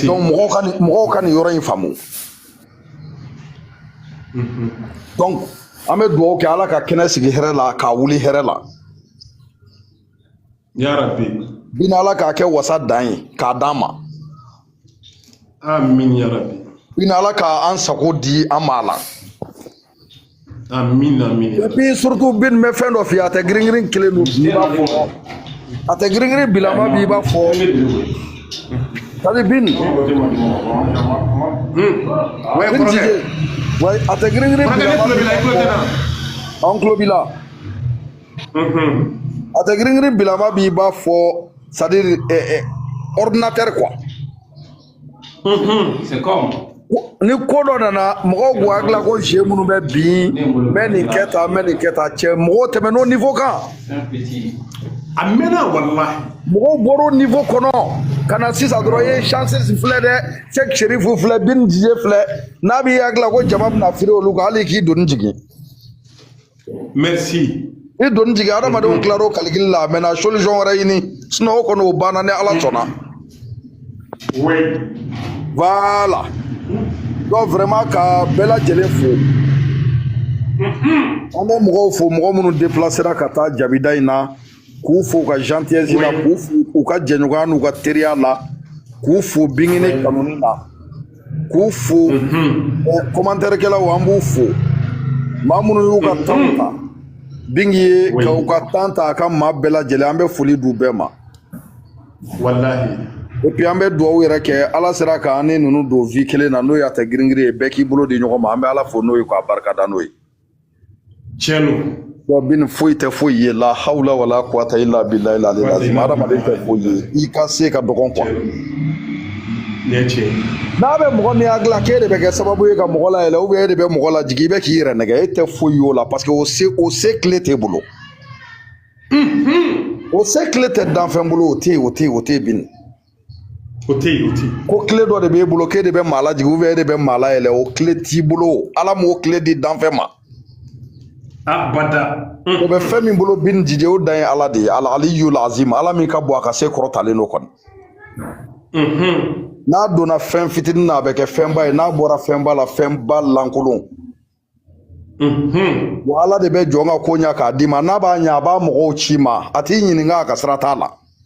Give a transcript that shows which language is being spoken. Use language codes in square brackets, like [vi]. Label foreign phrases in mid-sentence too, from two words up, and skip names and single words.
[bm] Donc mɔgɔw ka nin yɔrɔ in faamu. Donc an bɛ dugawu kɛ ala ka kɛnɛ sigi hɛrɛ la k'a wuli hɛrɛ la. Yarabi. Bin ala k'a kɛ wasa dan ye k'a d'an ma. [ar] آمين يا رب. [bm] Bin ala k'an sago di an ma la. [ar] آمين آمين. [fr] Et puis surtout [bm] bin bɛ fɛn dɔ f'i ye a tɛ girin kelen don bi i b'a fɔ a tɛ girin bilama bi i b'a fɔ. Tadi bin. Ouais, a tɛ girin an tulo b'i la. A tɛ girin bilama bi i b'a fɔ [fr] c'est-à-dire ordinateur quoi. C'est comme. [bm] Ni ko dɔ nana mɔgɔw b'u hakili la ko jeu minnu bɛ bin n bɛ nin kɛ tan cɛ mɔgɔw tɛmɛ n'o niveau kan. A mɛnna walahi. Mɔgɔw bɔr'o niveau kɔnɔ ka na sisan dɔrɔn i ye chance filɛ dɛ Cheikh Sherifu filɛ Bin Dj filɛ n'a b'i hakili la ko jama bɛna firi olu kan hali k'i doni jigin. Merci. I doni jigin adamadenw tilar'o calcul la a mɛnna solution wɛrɛ ɲini sinon o kɔni o banna ni ala sɔnna. Oui. Voilà. [fr] Donc vraiment [bm] ka bɛɛ lajɛlen fo. An bɛ mɔgɔw fo mɔgɔ minnu déplacera ka taa jabida in na k'u fo ka gentillesse la k'u fo u ka jɛɲɔgɔnya n'u ka teriya la k'u fo bingini kanuni la k'u fo commentaire kɛlaw an b'u fo maa minnu y'u ka temps ta bingi ye ka u ka temps ta a ka maa bɛɛ lajɛlen an bɛ foli d'u bɛɛ ma. Wallahi. [fr] Et puis [bm] an bɛ dugawu yɛrɛ kɛ ala sera k'an ni ninnu don vie kelen na n'o ye a tɛ girin ye bɛɛ k'i bolo di ɲɔgɔn ma an bɛ ala fo n'o ye k'a barikada n'o ye. Tiɲɛ don. Bon bin foyi tɛ foyi ye [ar] لا حول ولا قوة إلا بالله العلي العظيم [bm] adamaden tɛ foyi ye i ka se ka dɔgɔn quoi. N'a bɛ mɔgɔ min hakili la k'e de bɛ kɛ sababu ye ka mɔgɔ la yɛlɛ [fr] ou bien [bm] e de bɛ mɔgɔ la jigin i bɛ k'i yɛrɛ nɛgɛ e tɛ foyi y'o la [fr] parce que [bm] o se tile t'e bolo. O se tile tɛ danfɛn bolo o tɛ yen bin. O tɛ yen. Ko tile dɔ de b'e bolo k'e de bɛ maa la jigin [fr] ou bien [bm] e de bɛ maa la yɛlɛ o tile t'i bolo ala m'o tile di danfɛn ma. Abada. O bɛ fɛn min bolo Bin Dj o dan ye ala de ye [ar] العلي العظيم [bm] ala min ka bon a ka se kɔrɔtalen n'o kɔni. N'a donna fɛn fitinin na a bɛ kɛ fɛnba ye n'a bɔra fɛnba la fɛnba lankolon. Wa ala de bɛ jɔn ka ko ɲa k'a d'i ma n'a b'a ɲa a b'a mɔgɔw ci ma a t'i ɲininka a ka sira t'a la.